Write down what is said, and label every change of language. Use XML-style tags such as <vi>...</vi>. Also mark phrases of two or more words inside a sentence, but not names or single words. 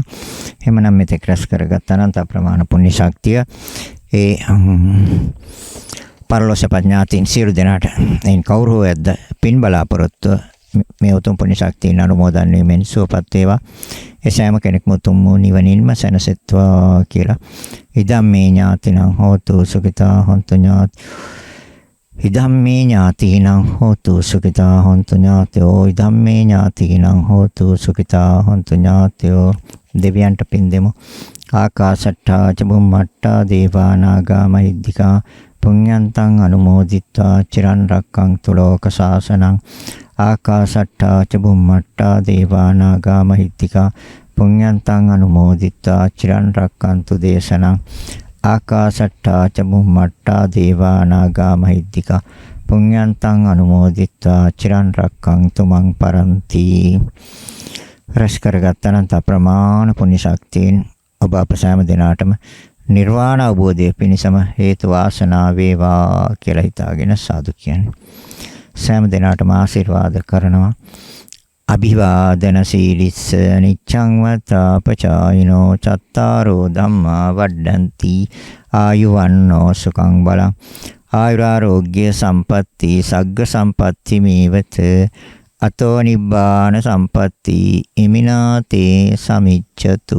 <si>එහෙමනම් මෙතෙක් රැස් කරගත් අනන්ත ප්‍රමාණ පුණ්‍ය ශක්තිය ඒ පරලෝක පඥාතීන් සියලු දෙනාට එයින් කවුරු ඇද්ද පින් බලාපොරොත්තු මේ උතුම් පුණ්‍ය ශක්තියන් අනුමෝදන් වීමෙන් සුවපත් වේවා. ඒ සෑම කෙනෙක්ම උතුම් වූ නිවනින්ම සැනසෙත්වා කියලා.</si> <pi>ඉදම්මේ ඥාතිනං හෝතු සුඛිතා හොන්තු ඥාති. ඉදම්මේ ඥාතිනං හෝතු සුඛිතා හොන්තු ඥාතයෝ. ඉදම්මේ ඥාතිනං හෝතු සුඛිතා හොන්තු ඥාතයෝ.</pi> <si>දෙවියන්ට පින් දෙමු.</si> <pi>ආකාශට්ටා ච බුම්මට්ටා දේවා නාග මහිද්దికා පුඤ්ඤන්තං අනුමෝදිත්වා චිරන් රක්ඛන්තු ලෝක සාසනං. ආකාශට්ටා ච බුම්මට්ටා දේවා නාග මහිද්దికා පුඤ්ඤන්තං අනුමෝදිත්වා චිරන් රක්ඛන්තු දේශනං. ආකාශට්ටා ච බුම්මට්ටා දේවා නාග මහිද්దికා පුඤ්ඤන්තං අනුමෝදිත්වා චිරන් රක්ඛන්තු මං පරන්ති.</pi> <si>රැස් කරගත් අනන්ත ප්‍රමාණ පුණ්‍ය ශක්තියින් ඔබ අප සෑම දිනාටම නිර්වාණ අවබෝධය පිණිසම හේතු වාසනා වේවා කියලා හිතාගෙන සාදු කියන්නේ. සෑම දිනාටම ආශිර්වාද කරනවා.</si> <pi>අභිවාදන සීලිස්ස නිච්ඡං වත්තාපචායිනෝ චත්තාරෝ ධම්මා වඩ්ඩಂತಿ ආයුවන්නෝ සුඛං බලං ආයුරාෝග්‍ය සම්පatti සග්ග සම්පatti මේවත අතෝ නිබ්බාන සම්පatti ඉමිනාතේ සමිච්ඡතු.</pi>